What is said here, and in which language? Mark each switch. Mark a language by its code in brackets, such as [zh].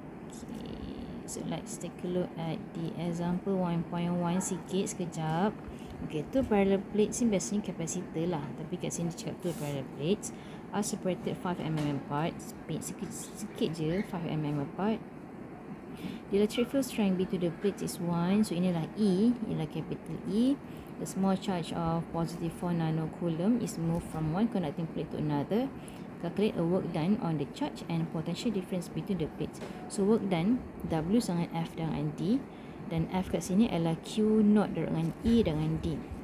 [en] Okay. So let's take a look at the example 1.1 [ms] sikit sekejap. [en] Okay, two parallel plates [ms] ni biasanya kapasitor lah. Tapi kat sini cakap [en] two parallel plates are separated 5 mm apart. [ms] Sikit je 5 mm apart. [en] The electric field strength between the plates is 1. [ms] So inilah E, ialah capital E. [en] The small charge of positive 4 nanocoulomb is moved from one conducting plate to another. Calculate a work done on the charge and potential difference between the plates. [ms] So work done, W dengan F dengan D. Dan F kat sini adalah Q naught dengan E dengan D.